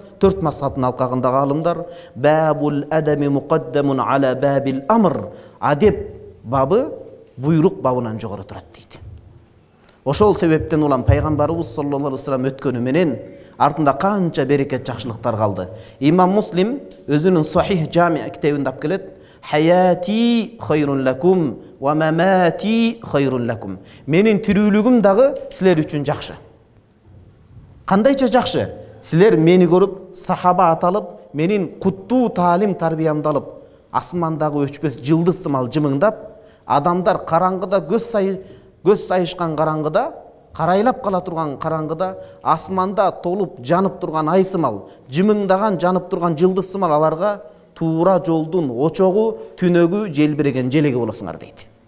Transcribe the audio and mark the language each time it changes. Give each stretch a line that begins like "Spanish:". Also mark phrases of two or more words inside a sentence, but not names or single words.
Arabic: 4
Kyrgyz: мазхабтын алкагындагы алымдар
Arabic: باب الأدب مقدم على باب الأمر.
Kyrgyz: Адеп бабы буйрук бабынан жогору турат дейт. Ошол себептен улам пайгамбарыбыз
Arabic: صلى الله عليه وسلم
Kyrgyz: өткөнү менен артында канча берекет жакшылыктар калды. Имам Муслим өзүнүн Сахих Жами китебинде алып келет.
Arabic: حياتي خير لكم ومماتي خير لكم.
Kyrgyz: Менин тирүүлүгүм дагы силер үчүн жакшы. Кандайча жакшы? Силер мени көрүп, сахаба аталып, менин куттуу таалим тарбиямды алып, асмандагы өчпөс жылдыз сымал жымыңдап, адамдар караңгыда көз сайышкан караңгыда, карайлап кала турган караңгыда, асманда толуп жанып турган ай сымал, жымыңдаган жанып турган жылдыз сымал аларга туура жолдун очогу, түнөгү, желбиреген желеги болосуңар дейт.